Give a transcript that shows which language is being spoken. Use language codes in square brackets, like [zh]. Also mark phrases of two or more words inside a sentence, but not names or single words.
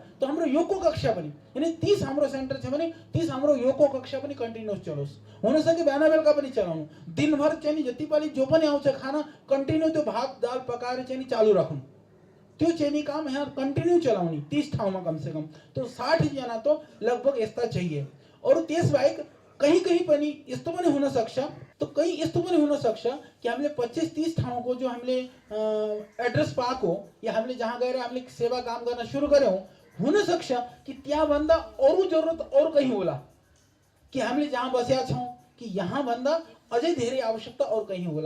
[ne] तो हाम्रो योगको कक्षा पनि यानी 30 हाम्रो सेन्टर छ भने 30 हाम्रो योगको कक्षा पनि कन्टिन्युस चलोस्, हुन सके बिहान बेलुका पनि चलाउनु, दिनभर चाहिँ जति पनि जो पनि आउँछ खाना कन्टिन्यू त्यो भात दाल पकाएर चाहिँ चालू राख्नु, त्यो चाहिँ काम यहाँ कन्टिन्यू चलाउने 30 ठाउँमा [hi] कम से कम। [ne] तो 60 जना तो लगभग यस्ता चाहिए। और त्यसबाहेक कहीं पनि यस्तो पनि हुन सक्छ, तो कहीं यस्तो पनि हुन सक्छ कि हामीले 25-30 ठाउँको जो हामीले एड्रेस पाएको या हामीले जहाँ गएर हामीले सेवा काम गर्न सुरु गर्यौं, हुन सक्छ कि त्यहाँभन्दा अरू जरुरत अरू कहीं होला, कि हामीले जहाँ बसेका छौं कि यहाँ भन्दा अझै धेरै आवश्यकता अरू कहीं होला।